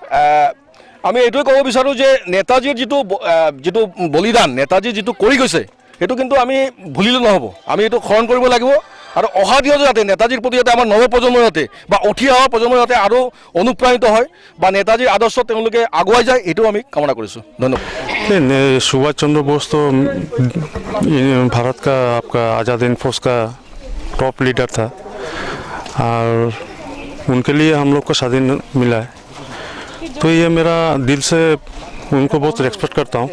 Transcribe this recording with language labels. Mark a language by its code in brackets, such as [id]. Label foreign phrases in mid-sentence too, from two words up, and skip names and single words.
[as] আৰু আমি এইটোৱে ক'ব বিচাৰোঁ যে নেতাজীৰ যিটো বলিদান, নেতাজী যিটো কৰি গৈছে, সেইটো কিন্তু আমি ভুলিলে নহ'ব। আমি এইটো স্মৰণ কৰিব লাগিব আৰু অহা দিনত যাতে নেতাজীৰ প্ৰতি যাতে আমাৰ নৱপ্ৰজন্মৰ যাতে বা উঠি অহা প্ৰজন্মৰ যাতে আৰু অনুপ্ৰাণিত হয় বা নেতাজীৰ আদৰ্শত তেওঁলোকে আগুৱাই যায়, এইটো আমি কামনা কৰিছোঁ। ধন্যবাদ। [hi] सुभाष चंद्र बोस तो भारत का आपका आज़ाद हिंद फौज का टॉप लीडर था और उनके लिए हम लोग को स्वाधीन मिला है। तो ये मेरा दिल से उनको बहुत रेस्पेक्ट करता हूँ।